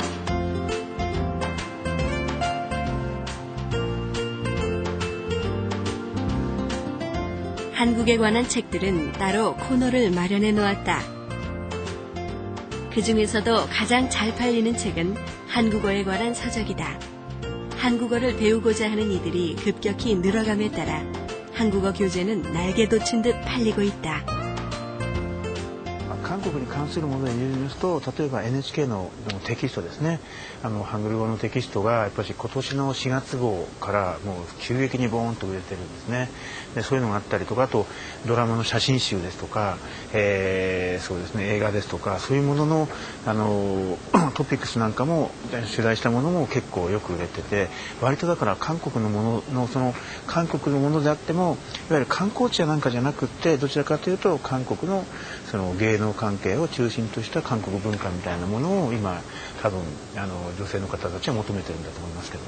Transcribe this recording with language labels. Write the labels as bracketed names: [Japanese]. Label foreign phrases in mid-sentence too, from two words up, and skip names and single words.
[Korean] 한국에 관한 책들은 따로 코너를 마련해 놓았다. 그 중에서도 가장 잘 팔리는 책은 한국어에 관한 서적이다. 한국어를 배우고자 하는 이들이 급격히 늘어감에 따라 한국어 교재는 날개 돋친 듯 팔리고 있다. [Japanese] 韓国に関するもので言いますと、例えば NHK のテキストですね、ハングル語のテキストがやっぱり今年の4月号からもう急激にボーンと売れてるんですね。でそういうのがあったりとか、あとドラマの写真集ですとか、そうですね、映画ですとか、そういうもののトピックスなんかも取材したものも結構よく売れてて、割とだから韓国のものの韓国のものであっても、いわゆる観光地やなんかじゃなくって、どちらかというと韓国のその芸能関係を中心とした韓国文化みたいなものを今多分女性の方たちは求めてるんだと思いますけど。